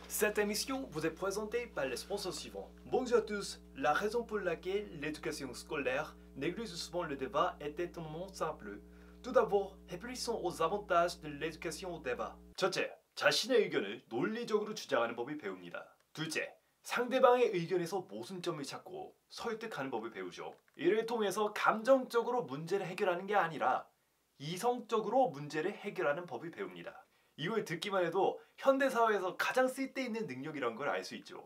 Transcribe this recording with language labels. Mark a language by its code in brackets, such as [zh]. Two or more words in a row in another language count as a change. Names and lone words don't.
[fr] Cette émission vous est présentée par les sponsors suivants. Bonjour à tous. La raison pour laquelle l'éducation scolaire néglige souvent le débat est étonnamment simple. Tout d'abord, réfléchissons aux avantages de l'éducation au débat. [ko] 첫째, 자신의 의견을 논리적으로 주장하는 법을 배웁니다. 둘째, 상대방의 의견에서 모순점을 찾고 설득하는 법을 배우죠. 이를 통해서 감정적으로 문제를 해결하는 게 아니라 이성적으로 문제를 해결하는 법을 배웁니다. 이걸 듣기만 해도 현대사회에서 가장 쓸데있는 능력이라는 걸 알 수 있죠.